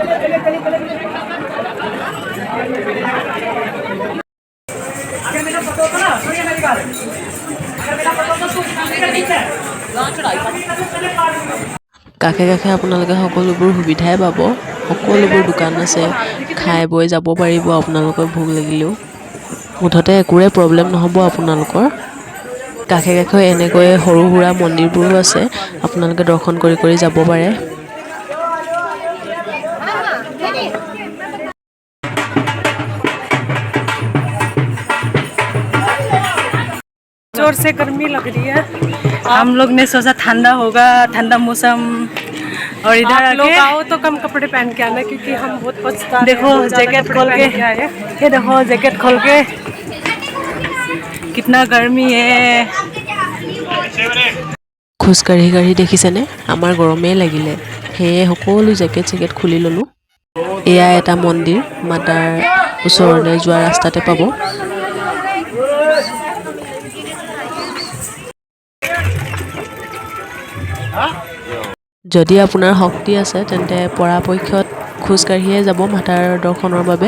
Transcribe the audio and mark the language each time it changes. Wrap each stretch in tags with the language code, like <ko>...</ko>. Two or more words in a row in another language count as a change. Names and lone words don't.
<as>কাষে কাষে আপোনালোকে সকলোবোৰ সুবিধাই পাব। সকলোবোৰ দোকান আছে, খাই বৈ যাব পাৰিব আপোনালোকৰ ভোক লাগিলেও। মুঠতে একোৰে প্ৰব্লেম নহ'ব আপোনালোকৰ। কাষে কাষে এনেকৈ সৰু সুৰা মন্দিৰবোৰো আছে, আপোনালোকে দৰ্শন কৰি যাব পাৰে।</as> <hi>जोर से गर्मी लग रही है। हम लोग ने सोचा ठंडा होगा, ठंडा मौसम। और इधर लोग आओ तो कम कपड़े पहन के आना, क्योंकि हम बहुत पछता रहे हैं। देखो जैकेट खोल के, ये देखो जैकेट खोल के, कितना गर्मी है।</hi> <as>খোজকাঢ়ি দেখিছেনে আমাৰ গৰমেই লাগিলে, সেয়ে সকলো জেকেট খুলি ল'লোঁ। এয়া এটা মন্দিৰ, মাতাৰ ওচৰলৈ যোৱা ৰাস্তাতে পাব। যদি আপোনাৰ শক্তি আছে তেন্তে পৰাপক্ষত খোজকাঢ়িয়ে যাব মাতাৰ দৰ্শনৰ বাবে।</as>